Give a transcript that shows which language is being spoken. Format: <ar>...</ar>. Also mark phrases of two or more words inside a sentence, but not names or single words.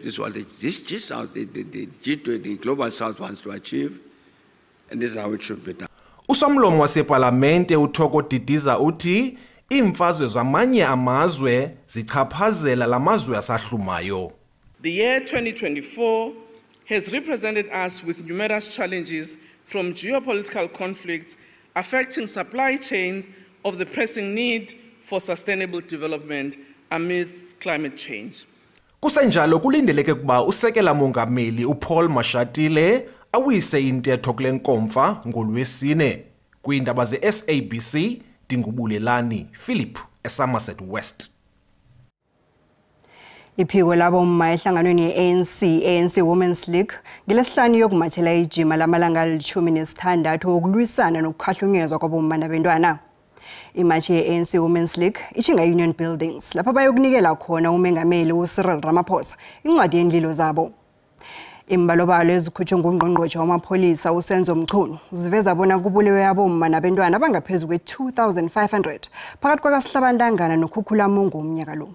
<en>This is what this G-South, the G20, the Global South wants to achieve. And this is how it should be done.</en> <xh>Usomlomo waseParlamente uThoko Didiza uthi imfazwe zamanye amazwe zichaphazela lamazwe asahlumayo.</xh> <en>The year 2024 has represented us with numerous challenges from geopolitical conflicts affecting supply chains of the pressing need for sustainable development amidst climate change.</en> <xh>Kusenjalo kulindeleke kuba usekela mongameli uPaul Mashatile awise intetho kule nkomfa ngoLwesine. Kwiindaba ze-SABC Dingubulelani Philip eSomerset West.</xh> <nr>Iphiko labomma ehlanganweni ye-ANC Women's League ngelesihlanu yokumathela ijima lamalanga ali-16 okulwisana nokukhahlumezwa kwabomma nabantwana. Imachi ye-ANC Women's League ichinga Union Buildings lapha bayokunikela khona umengameli uCyril Ramaphosa incwadi yendlilo zabo. Imbalobalo ezikhutshwe ngungqongqoshe wamapholisa uSenzo Mchunu ziveza bona kubulewe abomma nabantwana abangaphezulu kwe-2500 phakathi kwakaSihlabantangana noKhukhulamungu umnyaka lo.</nr>